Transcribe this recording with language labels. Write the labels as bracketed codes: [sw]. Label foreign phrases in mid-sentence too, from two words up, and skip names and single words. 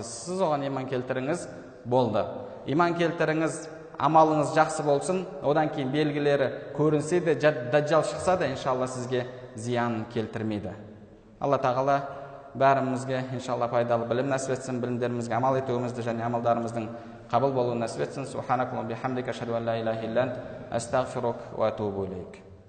[kk] Сіз оған иман келтіріңіз, болды. Иман келтіріңіз, амалыңыз жақсы болсын, одан кейін белгілері көрінсе де, дәджжал шықса да, иншалла сізге зиян келтірмейді. Алла тағала бәрімізге иншалла пайдалы білім нәсіп етсін, білімдерімізге амал етуімізді және амалдарымыздың қабыл болуын нәсіп етсін. [ar] سبحانك اللهم بحمدك، أشهد أن لا إله إلا أنت، أستغفرك وأتوب إليك.